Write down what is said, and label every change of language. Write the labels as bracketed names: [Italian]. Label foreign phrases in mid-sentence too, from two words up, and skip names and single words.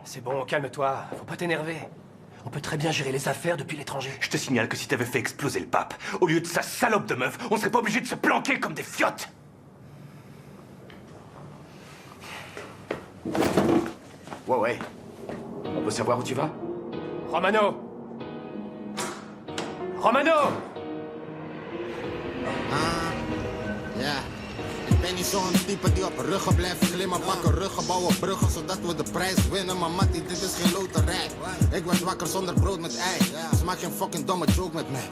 [French] C'est bon, calme-toi. Faut pas t'énerver. On peut très bien gérer les affaires depuis l'étranger. Je te signale que si t'avais fait exploser le pape, au lieu de sa salope de meuf, on serait pas obligé de se planquer comme des fiottes. Ouais. On peut savoir où tu vas? Romano! Romano! [Dutch] Ja, ik ben niet zo'n type die op ruggen blijft glimmen. Pakken ruggen, bouwen bruggen, zodat we de prijs winnen. Maar Mattie, dit is geen loterij. Ik werd wakker zonder brood met ei. Ze maakt geen fucking domme joke met mij.